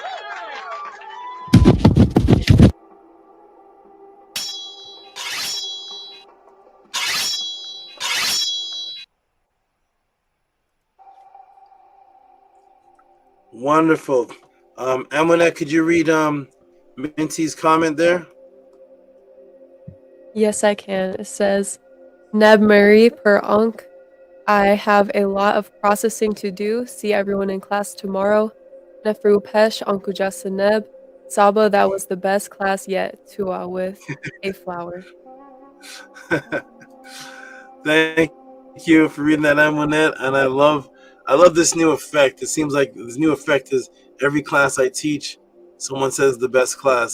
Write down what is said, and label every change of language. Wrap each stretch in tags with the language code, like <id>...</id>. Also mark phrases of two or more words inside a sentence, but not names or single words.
<en>Wonderful. Amonet, could you read Minty's comment there? Yes, I can. It says,</en> <egy>Neb Marie per Onk.</egy> <en>I have a lot of processing to do. See everyone in class tomorrow.</en> <egy>Nefrupesh Ankujasaneb.</egy> <en>Saba, that was the best class yet. Tua with a flower. Thank you for reading that, Amunet, and I love this new effect. It seems like this new effect is every class I teach, someone says the best class.</en>